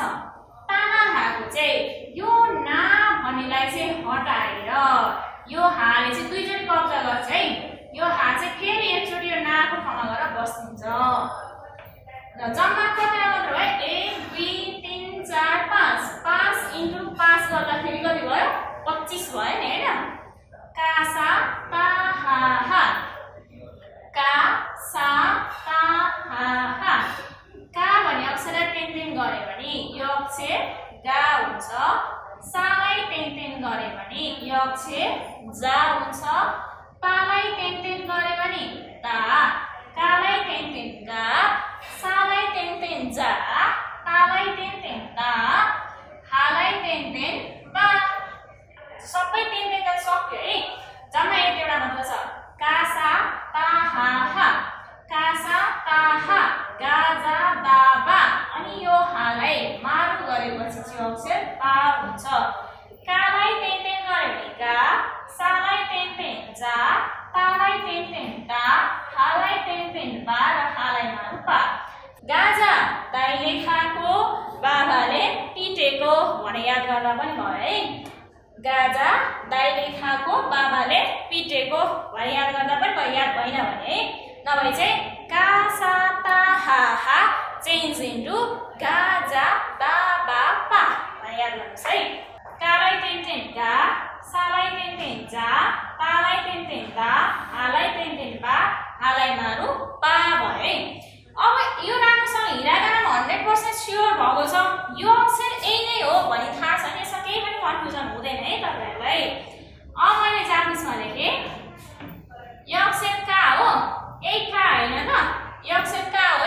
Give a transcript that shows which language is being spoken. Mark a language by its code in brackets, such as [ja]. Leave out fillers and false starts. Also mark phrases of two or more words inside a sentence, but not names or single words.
[ne] तानाहाको चाहिँ यो ना भन्नेलाई चाहिँ हटाएर यो हाले चाहिँ दुईचोटि कब्जा गर्छ है। यो हा चाहिँ फेरि एकचोटि यो नाको ठाउँमा गएर बस्दिन्छ। जम्मा कतिवटा मात्र भयो, 1 2 3 4 5। 5 इन्टु 5 गर्दाखेरि कति भयो, 25 भयो नि हैन। कासा ताहा, कासा ताहा। का भन्ने अक्षरलाई तेन गरे भने यो अक्षर गा हुन्छ। सालाई तेन गरे भने यो अक्षर जा हुन्छ। तालाई तेन गरे भने ता। कालाई तेन गा। सालाई तेन जा। तालाई तेन ता। हालाई तेन बा। सबै तेन सक्यो है। जम्मा एउटा मात्र छ, कासा ताहा। कासा ताहा, गाजा दाबा। अनि यो हालाई मारु गरेपछि चाहिँ अक्षर पा हुन्छ। कालाई तेन गरे भने गा। सालाई तेन जा। तालाई तेन ता। हालाई तेन बा र हालाई मारु पा। गाजा दाइले खाएको, बाबाले पिटेको भने याद गर्दा पनि भयो है। गाजा दाइले खाएको, बाबाले पिटेको भने याद गर्दा पनि भयो। याद भएन भने नभए चाहिँ कासा ताहा [en] change into [ne] गाजा दाबा पा भने याद गर्नुहोस् है। कालाई तेन गा। सालाई तेन जा। तालाई तेन दा। हालाई तेन बा। हालाई मारु पा भयो है। अब यो राम्रोसँग हिरागानामा 100% स्योर भएको छ, यो अक्षर यही नै हो भनी थाहा छ नि, यसमा केही पनि कन्फ्युजन हुँदैन है तपाईहरुलाई। अब मैले जापानिजमा लेखे, यो अक्षर का हो, यही का हैन त, यो अक्षर का